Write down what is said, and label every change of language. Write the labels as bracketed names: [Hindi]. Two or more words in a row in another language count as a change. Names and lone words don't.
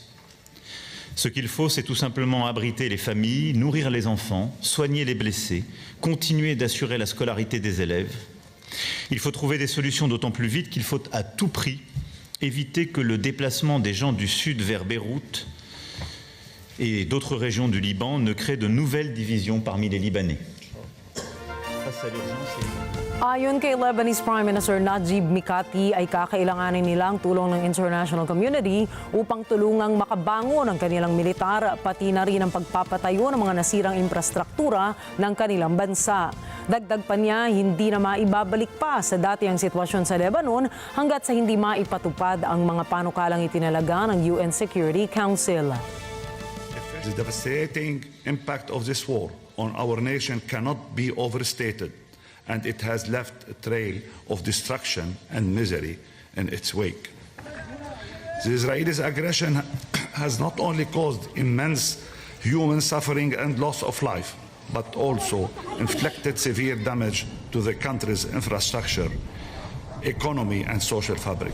[French] Ce qu'il faut, c'est tout simplement abriter les familles, nourrir les enfants, soigner les blessés, continuer d'assurer la scolarité des élèves. Il faut trouver des solutions d'autant plus vite qu'il faut à tout prix éviter que le déplacement des gens du sud vers Beyrouth et d'autres régions du Liban ne crée de nouvelles divisions parmi les Libanais. Face à l'urgence, [Filipino] Ayon kay [English] Lebanese Prime Minister [Filipino] Najib Mikati ay kakailanganin nilang tulong ng [English] international community [Filipino] upang tulungang makabangon ang kanilang militar, pati na rin ang pagpapatayo ng mga nasirang infrastruktura ng kanilang bansa. Dagdag pa niya, hindi na maibabalik pa sa dati ang sitwasyon sa Lebanon hanggat sa hindi maipatupad ang mga panukalang itinalaga ng UN Security Council. [English] The devastating impact of this war on our nation cannot be overstated, and it has left a trail of destruction and misery in its wake. The Israelis' aggression has not only caused immense human suffering and loss of life, but also inflicted severe damage to the country's infrastructure, economy, and social fabric.